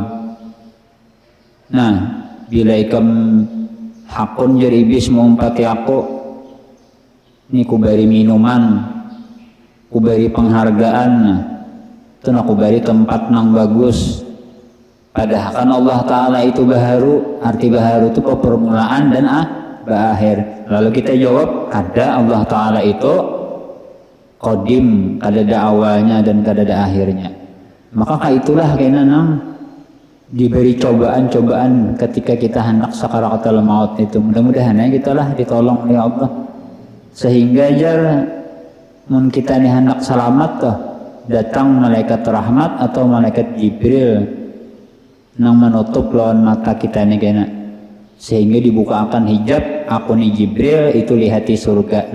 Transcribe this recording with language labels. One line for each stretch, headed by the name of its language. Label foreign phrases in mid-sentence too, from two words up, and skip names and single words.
Banjar: Nah, bila ikam hakun jadi iblis mengumpati aku, ini ku beri minuman, ku beri penghargaan, itu aku beri tempat nang bagus.
Indonesian: Padahal kan Allah Ta'ala itu baharu, arti baharu itu permulaan dan berakhir.
Banjar: Lalu kita jawab, ada Allah Ta'ala itu qadim, kada ada awalnya dan kada ada akhirnya.
Indonesian: Maka itulah kayaknya diberi cobaan-cobaan ketika kita hendak sakaratul maut itu.
Banjar: Mudah-mudahan kita lah ditolong oleh Allah sehingga jar mun kita ni hendak selamat tuh datang malaikat rahmat atau malaikat Jibril nang menutup lawan mata kita ni kena sehingga dibukakan hijab aku ni Jibril itu lihati surga.